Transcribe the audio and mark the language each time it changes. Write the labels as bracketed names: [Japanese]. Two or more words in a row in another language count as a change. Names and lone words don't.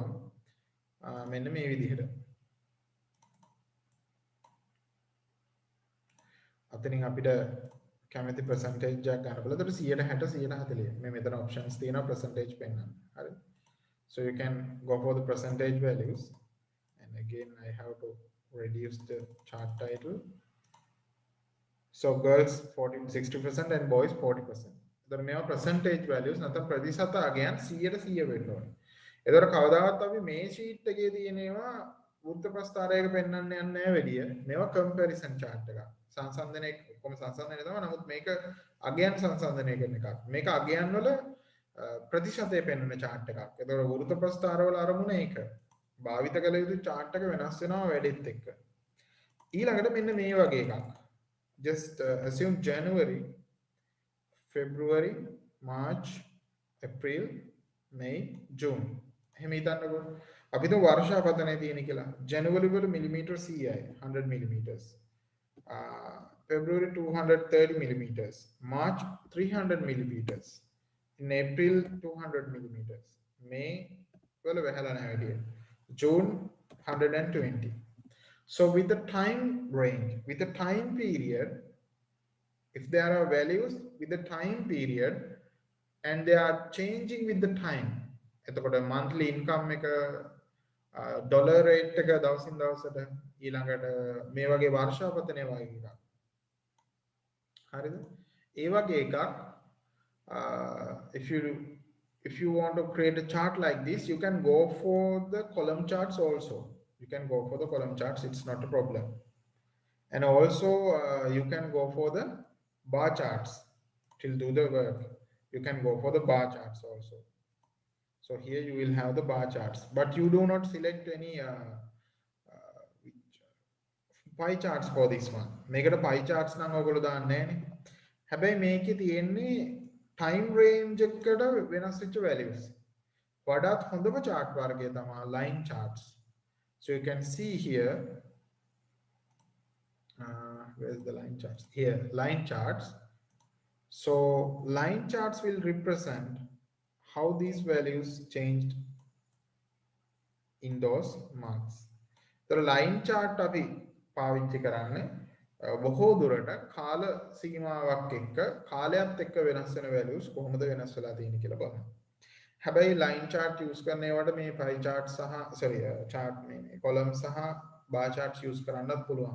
[Sinhala] මෙන්න මේ විදිහට. අතනින් අපිට කැමති percentage එකක් ගන්න බලලා එතකොට 160 140 මේ මෙතන options තියෙනවා percentage පෙන්වන්න. හරි. [English] So you can go for the percentage values, and again I have to reduce the chart title. So girls 60% and boys 40%. [Sinhala] එතකොට මේවා [English] percentage values [Sinhala] නැත්නම් ප්‍රතිශත අගයන් 100% වෙන්න ඕනේ. එතකොට කවදාවත් අපි මේ sheet එකේ තියෙනවා වෘත්ත ප්‍රස්ථාරයක පෙන්වන්න යන්නේ නැහැ වැඩිය. මේවා [English] comparison chart [Sinhala] එකක්. සංසන්දනය කොහොම සංසන්දනය තමයි. නමුත් මේක අගයන් සංසන්දනය කරන එකක්. මේක අගයන් වල ප්‍රතිශතය පෙන්වන chart එකක්. ඒතකොට වෘත්ත ප්‍රස්ථාර වල අරමුණ ඒක. භාවිත කළ යුතු chart එක වෙනස් වෙනවා වැඩිත් එක්ක. ඊළඟට මෙන්න මේ වගේ එකක්. [English] Just assume January February, March, April, May, June. [Sinhala] එහෙම හිතන්නකෝ. අපි તો වර්ෂාපතනය තියෙන කියලා. ජනවරි වල මිලිමීටර් 100යි 100 millimeters. February 230 millimeters. [English] March 300 millimeters. In April 200 millimeters. [Sinhala] May වල වැහලා නැහැ වැඩි. [English] June 120. So with the time range, with the time period, if there are values with the time period and they are changing with the time, [Sinhala] එතකොට [English] monthly income [Sinhala] එක [English] dollar rate [Sinhala] එක දවසින් දවසට ඊළඟට මේ වගේ වර්ෂාපතනය වගේ එකක් හරිද ඒ වගේ එකක් [English] if you want to create a chart like this, you can go for the column charts also. You can go for the column charts, it's not a problem. And also you can go for the bar charts till do the work. You can go for the bar charts also. So here you will have the bar charts, but you do not select any pie charts for this one. [Sinhala] මේකට [English] pie charts [Sinhala] නම් ඔයගොල්ලෝ දාන්නේ නැහැනේ. හැබැයි මේකේ තියෙන්නේ [English] time range [Sinhala] එකට වෙනස් වෙච්ච values. වඩාත් හොඳම chart වර්ගය තමයි [English] line charts. So you can see here where's the line charts? Here, line charts. So line charts will represent how these values changed in those months. The line chart [Sinhala] අපි පාවිච්චි කරන්නේ බොහෝ දුරට කාල සීමාවක් එක්ක කාලයත් එක්ක වෙනස් වෙන values කොහොමද වෙනස් වෙලා තියෙන්නේ කියලා බලන්න. හැබැයි [English] line chart use [Sinhala] කරන ඒවට මේ [English] pie chart [Sinhala] සහ chart මේ column සහ [English] bar charts use [Sinhala] කරන්නත් පුළුවන්.